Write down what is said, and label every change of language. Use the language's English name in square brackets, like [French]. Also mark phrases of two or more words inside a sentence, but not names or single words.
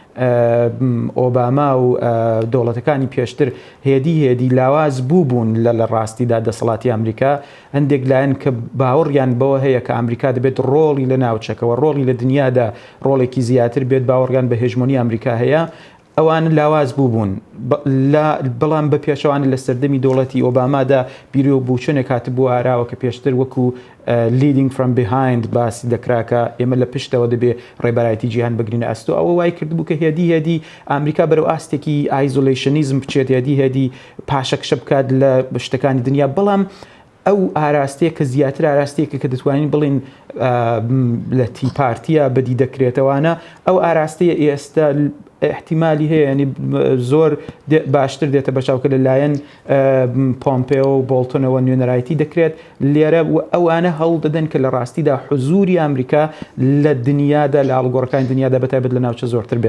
[Central Kurdish] ئۆباما و دەوڵەتەکانی پێشتر هێدی لاواز بوون لە ڕاستیدا دەسەڵاتی ئەمریکا هەندێک لایەن کە باوەڕیان بەوە هەیە کە ئەمریکا دەبێت ڕۆڵی لە ناوچەکەەوە ڕۆڵی لە دنیادا ڕۆڵێکی زیاتر بێت باوەڕیان بە هێژمۆنی ئەمریکا هەیە ئەوان لاواز بوون بەڵام بە پێشەوانە لە سەردەمی دەوڵەتی ئۆبامادا بیرۆ بووچنێک هاتبوو ئاراوە کە پێشتر وەکو [English] leading from behind [Central Kurdish] باسی دەکراکە ئێمە لە پشتەوە دەبێ ڕێبەرایەتی جیهان بگرینە ئەستۆ ئەوە وای کردبوو کە هێدی ئەمریکا بەرەو ئاستێکی ئایزۆلیشنیزم بچێت هێدی پاشەکشە بکات لە شتەکانی دنیا بەڵام ئەو ئاراستەیە کە زیاتر ئاراستەیەکە کە دەتوانین بڵین لە تی پارتیە بەدی دەکرێتەوەوانە ئەو ئاراستەیە ئێستا احتیمالی هەیە ینی زۆر باشتر دێتە بەچاوکە لەلایەن پۆمپێۆ و بۆڵتۆنەوە نوێنەرایەتی دەکرێت لێرە ئەوانە هەڵ دەدەن کە لە ڕاستیدا حزوری ئەمریکا لە دنیادا لە ئاڵگۆڕەکانی دنیادا بەتایبەت لە ناوچە زۆرتر بێت.